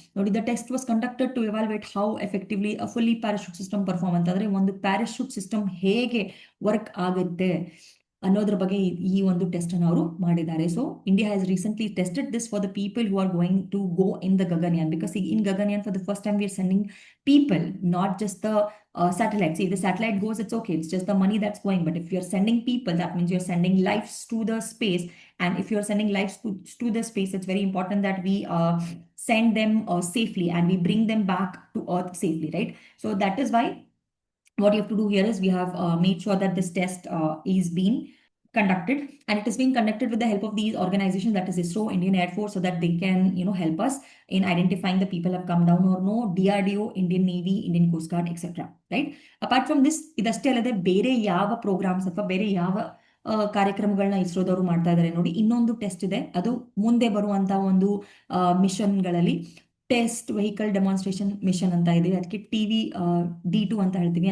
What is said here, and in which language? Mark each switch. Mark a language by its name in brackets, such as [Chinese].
[Kannada] ನೋಡಿ, [English] the test was conducted to evaluate how effectively a fully parachute system perform [Kannada] ಅಂತಂದ್ರೆ ಒಂದು parachute system ಹೇಗೆ work ಆಗುತ್ತೆ ಅನ್ನೋದ್ರ ಬಗ್ಗೆ ಈ ಒಂದು ಟೆಸ್ಟ್ ಅನ್ನು ಅವರು ಮಾಡಿದ್ದಾರೆ. [English] So India has recently tested this for the people who are going to go in the Gaganyaan, because in Gaganyaan for the first time we are sending people, not just the satellite. See, if the satellite goes, it's okay, it's just the money that's going. But if you're sending people, that means you're sending lives to the space. And if you're sending lives to the space, it's very important that we send them safely and we bring them back to Earth safely, right? So that is why what you have to do here is we have made sure that this test is being conducted, and it is being conducted with the help of these organizations, that is ISRO, Indian Air Force, so that they can help us in identifying the people have come down or no, DRDO, Indian Navy, Indian Coast Guard, etc. Right? Apart from this, [Kannada] ಇದಷ್ಟೇ ಅಲ್ಲದೆ ಬೇರೆ ಯಾವ programmes ಅಥವಾ ಬೇರೆ ಯಾವ ಕಾರ್ಯಕ್ರಮಗಳನ್ನ ಇಸ್ರೋದವರು ಮಾಡ್ತಾ ಇದ್ದಾರೆ ನೋಡಿ. ಇನ್ನೊಂದು ಟೆಸ್ಟ್ ಇದೆ, ಅದು ಮುಂದೆ ಬರುವಂತಹ ಒಂದು ಮಿಷನ್ಗಳಲ್ಲಿ ಟೆಸ್ಟ್ ವೆಹಿಕಲ್ ಡೆಮಾನ್ಸ್ಟ್ರೇಷನ್ ಮಿಷನ್ ಅಂತ ಇದೆ. ಅದಕ್ಕೆ TV-D2 ಅಂತ ಹೇಳ್ತೀವಿ.